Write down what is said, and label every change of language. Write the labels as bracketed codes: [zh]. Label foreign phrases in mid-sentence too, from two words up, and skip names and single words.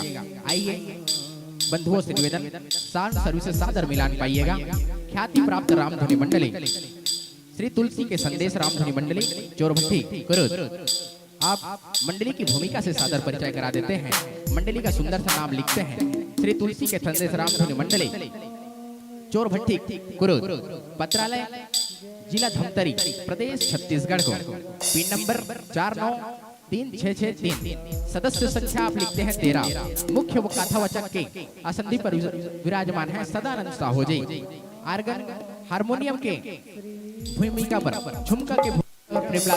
[hi] आइए बंधुओं से निवेदन साउंड सर्विस सादर मिलान पाइएगा ख्याति प्राप्त रामधुनी मंडली श्री तुलसी के संदेश रामधुनी मंडली चोरभट्टी कुरुद आप मंडली की भूमिका से सादर परिचय करा देते हैं मंडली का सुंदर सा नाम लिखते हैं श्री तुलसी के संदेश रामधुनी मंडली चोरभट्टी कुरुद पत्रालय जिला धमतरी प्रदेश छत्तीसगढ़ को पिन नंबर 493663 सदस्य संख्या आप लिखते हैं 13 मुख्य कथावाचक के आसंधि पर विराजमान है सदानंद साहू जी आर्गन हारमोनियम के भूमिका पर झुमका के प्रेमलाल